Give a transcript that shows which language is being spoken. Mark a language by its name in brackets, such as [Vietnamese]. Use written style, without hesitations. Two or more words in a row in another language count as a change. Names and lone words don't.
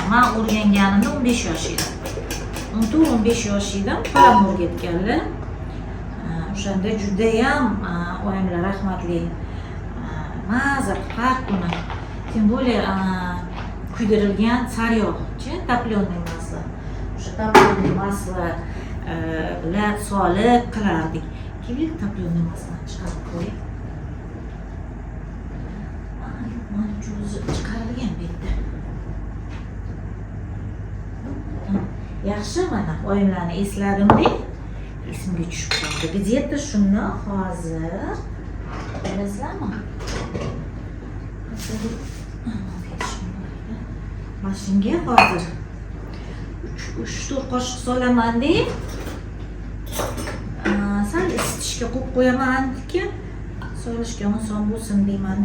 [Uzbek] Men o'rganganimda 15 yosh edim. 14-15 yosh edim, param o'rgatganlar. o'shanda judayam oyimlar rahmatli maza har kuni [Russian] тем более [Uzbek] kuydirilgan sariyog'chi [Russian] топлёное масло [Uzbek] o'sha [Russian] топлёное масло [Uzbek] bilan solib qilardik. Keling topленый masloni chiqarib qo'ying. Mana juzi chiqarilgan bu yerda. Yaxshi, mana oyimlarni esladimda esimga tushib qoldi. Где-то shuni hozir bilasizlarmi? Mashinaga hozir 3-4 qoshiq solaman-da. Sal isitishga qo'yib qo'yaman-ki, solishga oson bo'lsin deyman-da.